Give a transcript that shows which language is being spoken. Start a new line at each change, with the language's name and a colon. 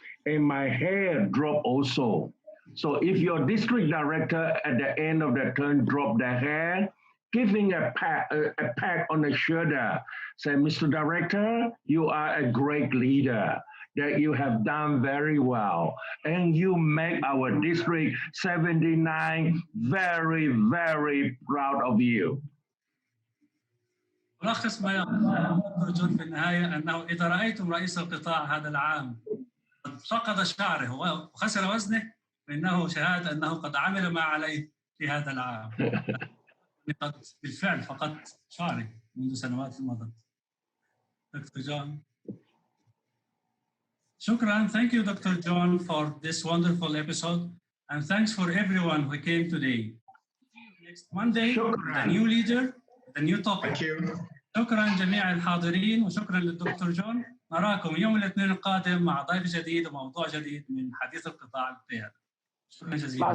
English: And my hair dropped also. So if your district director at the end of the term drop their hair, giving a pat on the shoulder, say, Mr. Director, you are a great leader, that you have done very well. And you make our District 79 very, very proud of you.
Arabic: ملخص ما يقول دكتور جون في النهاية أنه إذا رأيتم رئيس القطاع هذا العام قد فقد شعره وخسر وزنه، فإنه شهادة أنه قد عمل ما عليه في هذا العام. قد بالفعل فقدت شعري منذ سنوات مضت.
English: Dr. John.
Arabic: Shukran.
English: Thank you, Dr. John, for this wonderful episode. And thanks for everyone who came today. Next Monday, the new leader, the new topic. Thank you.
Arabic: شكرا جميع الحاضرين وشكرا للدكتور جون. نراكم يوم الاثنين القادم مع ضيف جديد وموضوع جديد من حديث القطاع القيادي. شكرا جزيلا.